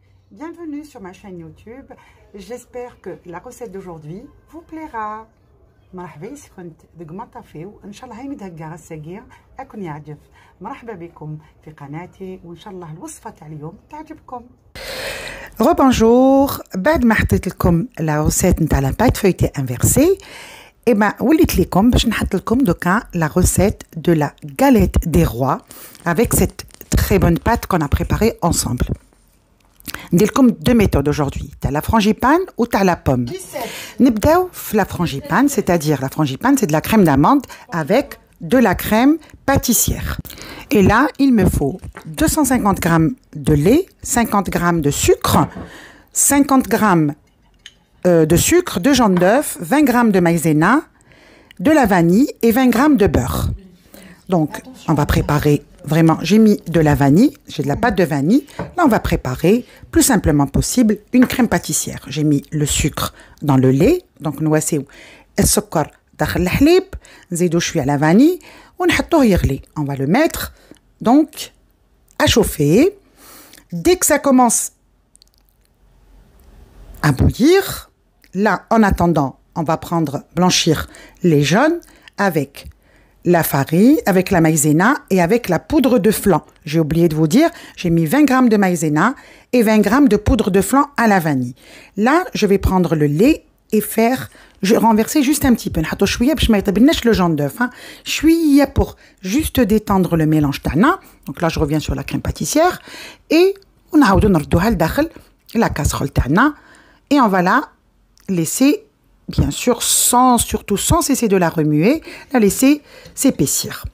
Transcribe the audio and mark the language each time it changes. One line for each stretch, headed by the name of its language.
French: Bienvenue sur ma chaîne YouTube. J'espère que la recette d'aujourd'hui vous plaira. مرحبا كنت دق ما طافيو ان شاء الله هاي متهكا الساقيه اكون يعجب.
Arabic: مرحبا بكم في قناتي وان شاء الله الوصفه تاع اليوم تعجبكم.
French: Rebonjour.
Arabic: بعد ما حطيت لكم لا
French: recette نتاع لا pâte feuilletée inversée et ben
Arabic: وليت لكم باش نحط لكم دوكا
French: la recette de la galette des rois avec cette très bonne pâte qu'on a préparée ensemble.
Arabic: ندير لكم
French: deux méthodes aujourd'hui. T'as la frangipane ou t'as la pomme.
Arabic: نبداو في
French: la frangipane, c'est-à-dire la frangipane c'est de la crème d'amande avec de la crème pâtissière. Et là, il me faut 250 g de lait, 50 g de sucre, 50 g de sucre, 2 jaunes d'œuf, 20 g de maïzena, de la vanille et 20 g de beurre. Donc, on va préparer vraiment, j'ai mis de la vanille, j'ai de la pâte de vanille. Là, on va préparer plus simplement possible une crème pâtissière. J'ai mis le sucre dans le lait. Donc, nous voici
Arabic: السكر داخل الحليب. نزيدو شوية
French: la vanille
Arabic: ونحطوه يغلي.
French: On va le mettre donc à chauffer. Dès que ça commence à bouillir, là, en attendant, on va prendre blanchir les jaunes avec la farine, avec la maïzena et avec la poudre de flan. J'ai oublié de vous dire, j'ai mis 20 g de maïzena et 20 g de poudre de flan à la vanille. Là, je vais prendre le lait et je renverser juste un petit peu.
Arabic: نحطو شوية باش ما يطيبلناش
French: le jaune d'œuf. شوية pour juste détendre le mélange تاعنا. Donc là, je reviens sur la crème pâtissière et
Arabic: ونعاودو نردوها لداخل
French: la casserole تاعنا et on va la laisser bien sûr, surtout sans cesser de la remuer, la laisser s'épaissir.